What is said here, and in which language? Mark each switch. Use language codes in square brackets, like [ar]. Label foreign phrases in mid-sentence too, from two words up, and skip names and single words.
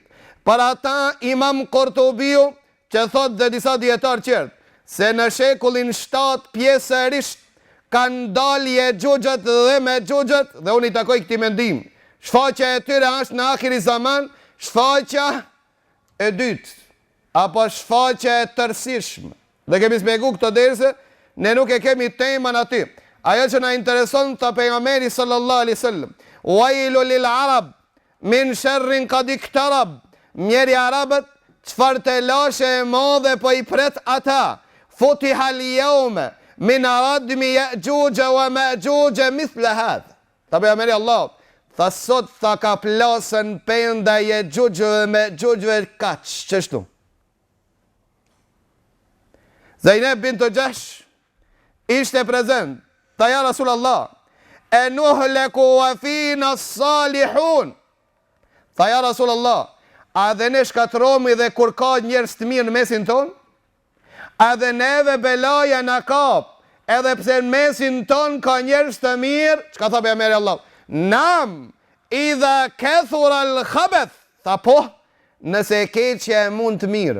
[sq] Për ata Imam Qurtubiu, që thot dhe disa dietar qertë, se në shekullin 7 pjesërisht kanë dalë Ya'juj dhe Ma'juj, dhe unë i takoj këti mendim. Shfaqja e tyre është në [ar] آخر الزمان, [sq] shfaqja e dytë, apo shfaqja e tërësishme. Dhe kemi spjegu këto derse, ne nuk e kemi temën aty. Ajo që na intereson të pejgamberi [ar] صلى الله عليه وسلم: "ويل للعرب من شر قد اقترب." [sq] Mjeri arabët, çfarë të lashe e madhe po i pret ata. [ar] "فتح اليوم من ردم يأجوج ومأجوج مثل هذا." [sq] Ta pejgamberi Allah tha sot, tha ka plasën penda Ya'juj dhe Ma'juj kaq, çështu. Zeynep bint Jahsh ishte prezent. Tha: [ar] "يا رسول الله أنهلك وفينا الصالحون." [sq] Tha: [ar] "يا رسول الله, [sq] a dhe ne shkatromi dhe kur ka njerëz të mirë në mesin ton? A dhe neve belaja na kap, edhe pse në mesin ton ka njerëz të mirë?" Çka tha pejgamberi Allah? [ar] "نعم, إذا كثر الخبث." [sq] Tha po, nëse e keqja e mund të mirën.